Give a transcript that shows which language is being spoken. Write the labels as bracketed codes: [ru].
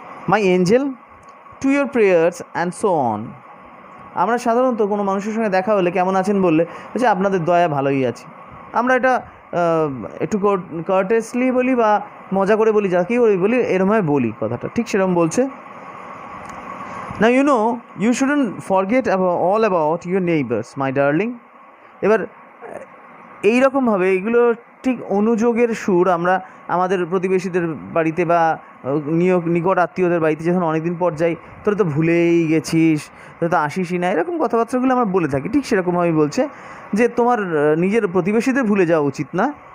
[en] My angel, to your prayers and so on. [bn] আমরা সাধারণত কোনো মানুষের সঙ্গে দেখা হলে কেমন আছেন বললে হচ্ছে আপনাদের দয়া ভালোই আছি, আমরা এটা একটু কার্টেসলি বলি বা মজা করে বলি, যাকেই বলি এরমভাবে বলি কথাটা, ঠিক সেরকম বলছে। [en] Now you know you shouldn't forget all about your neighbors, my darling. [bn] এবার এইরকমভাবে এগুলো ঠিক অনুযোগের সুর আমরা আমাদের প্রতিবেশীদের বাড়িতে বা নিকট আত্মীয়দের বাড়িতে যখন অনেকদিন পর যাই, তোরা তো ভুলেই গেছিস, তোরা তো আসিসই না, এরকম কথাবার্তাগুলো আমরা বলে থাকি, ঠিক সেরকমভাবেই বলছে যে তোমার নিজের প্রতিবেশীদের ভুলে যাওয়া উচিত না।